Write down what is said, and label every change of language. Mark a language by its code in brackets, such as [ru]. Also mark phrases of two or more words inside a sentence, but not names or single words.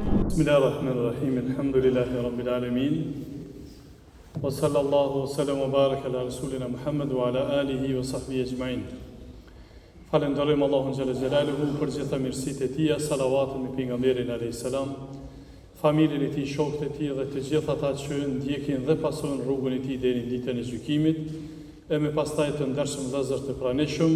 [ar] بسم الله الرحمن الرحيم. الحمد لله رب العالمين. وصلى الله وسلم وبارك على رسولنا محمد وعلى آله وصحبه أجمعين. [sq] Falenderojmë Allahun [ar] جل جلاله [sq] për gjitha mirësitë e tij, salavatun me pejgamberin [ar] عليه السلام, [sq] familjen e tij, shokët e tij dhe të gjithë ata që ndjekin dhe pasojnë rrugën e tij deri në ditën e gjykimit, e me pastaj të ndershëm vëllezër të pranishëm.